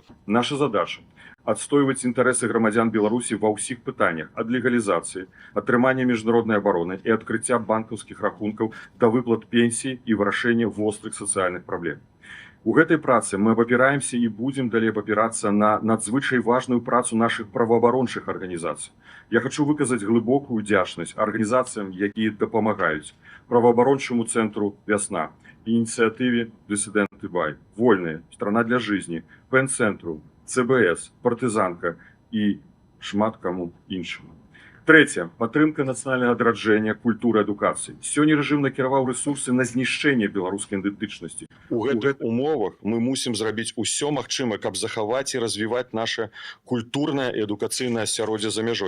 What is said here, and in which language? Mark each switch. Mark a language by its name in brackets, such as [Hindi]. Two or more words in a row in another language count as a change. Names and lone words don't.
[Belarusian] Наша задача адстойваць інтарэсы грамадзян Беларусі ва ўсіх пытаннях, ад легалізацыі, атрымання міжнароднай абароны і адкрыцця банкаўскіх рахункаў да выплат пенсій і вырашэння вострых сацыяльных праблем. У гэтай працы мы абапіраемся і будзем далей абапірацца на надзвычай важную працу нашых праваабарончых арганізацый. Я хочу выказаць глыбокую удзячнасць арганізацыям, якія дапамагаюць, праваабарончаму цэнтру «Вясна» инициативе «Диссиденты Бай», «Вольные», «Страна для жизни», «Пен-центру», ЦБС, «Партизанка» и шмат каму іншаму. Трэцяе, падтрымка нацыянальнага адраджэння, культуры, адукацыі. Сёння рэжым накіраваў рэсурсы на знішчэнне беларускай ідэнтычнасці. У гэтых умовах мы мусім зрабіць усё магчымае, каб захаваць і развіваць наше культурнае і адукацыйнае асяроддзе за мяжой.